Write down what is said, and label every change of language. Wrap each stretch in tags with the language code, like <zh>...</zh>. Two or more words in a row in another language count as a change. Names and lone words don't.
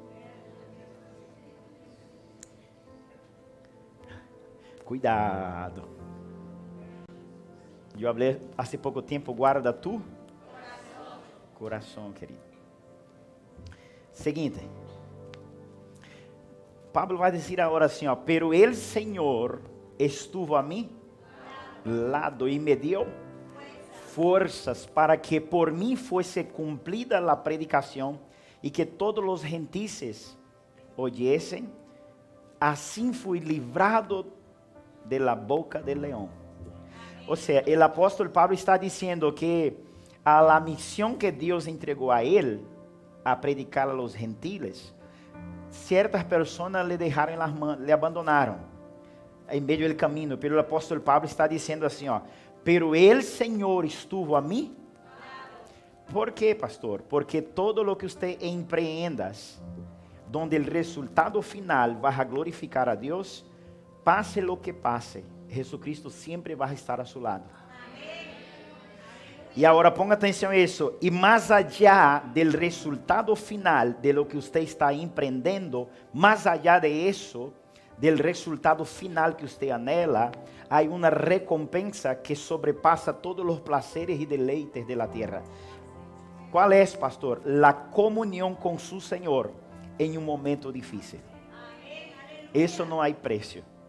<pt>Cuidado. Eu falei há pouco tempo, guarda tu coração, querido. Seguinte. Pablo vai dizer agora assim, ó,</pt> <es>pero el Senhor estuvo a mi lado</es> <pt>e me deu forças para que por mim fosse cumprida a predicação</pt> <es>y que todos los gentiles oyesen, así fui livrado de la boca del león. O sea, el apóstol Pablo está diciendo que a la misión que Dios entregó a él, a predicar a los gentiles, ciertas personas le dejaron las manos, le abandonaron en medio del camino, pero el apóstol Pablo está diciendo así, pero el Señor estuvo a mí. ¿Por qué, pastor? Porque todo lo que usted empreenda, donde el resultado final va a glorificar a Dios, pase lo que pase, Jesucristo siempre va a estar a su lado.</es> <pt>E agora ponga atenção a isso.</pt> <es>E mais allá del resultado final de lo que usted está empreendendo, mais allá de isso, del resultado final que usted anhela, hay una recompensa que sobrepasa todos los placeres y deleites de la tierra. ¿Cuál es, pastor? La comunión con su Señor en un momento difícil. Eso no hay precio.</es>